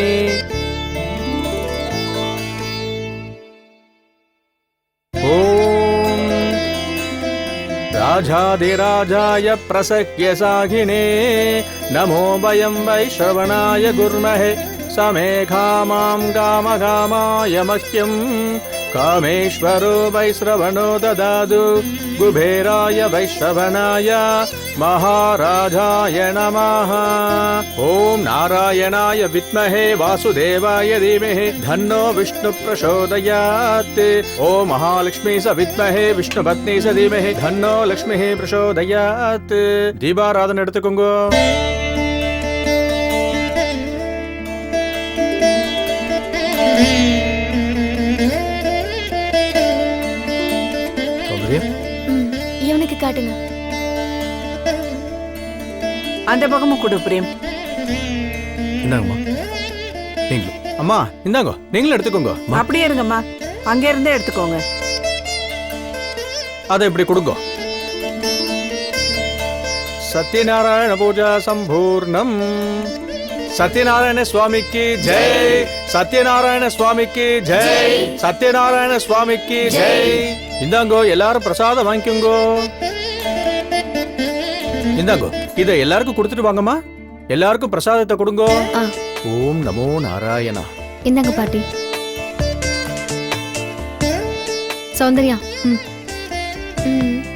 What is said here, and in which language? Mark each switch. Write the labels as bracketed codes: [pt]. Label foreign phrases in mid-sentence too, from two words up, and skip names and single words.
[sa] ओम राजाधिराजाय प्रसह्य साहिने नमो वयं वैश्रवणाय गुर्महे समे कामां कामकामाय मह्यं कामेश्वरो वैश्रवणो ददातु कुबेराय वैश्रवणाय महाराजाय नमः. ओम नारायणाय विद्महे वासुदेवाय धीमहि धन्नो विष्णु प्रचोदयात्. ओम महालक्ष्मी स विद्महे विष्णुपत्नी स धीमहि धन्नो लक्ष्मी प्रचोदयात्. [ta] दीपाराधन எடுத்துக்கோங்க. இவனுக்கு காட்டுங்க. அந்த பக்கமும் கொடு பிரேம். என்னங்கம்மா நீங்களும்? அம்மா இந்தாங்க, நீங்களும் எடுத்துக்கோங்க. அப்படியே இருங்கம்மா, அங்க இருந்தே எடுத்துக்கோங்க. அதை இப்படி கொடுங்க. [sa] सत्यनारायण पूजा संपूर्णम. [hi] सत्यनारायण स्वामी की जय. सत्यनारायण स्वामी की जय. सत्यनारायण स्वामी की जय. [ta] इंदांगो எல்லாரும் பிரசாதம் வாங்கிக்கோங்க. இந்தாங்கோ இத எல்லாருக்கும் கொடுத்துட்டு வாங்கம்மா. எல்லாருக்கும் பிரசாதத்தை கொடுங்கோ. ஆ. [sa] ओं नमो नारायणा. [ta] இந்தாங்க பாட்டி. சௌந்தர்யா, ம். ம்.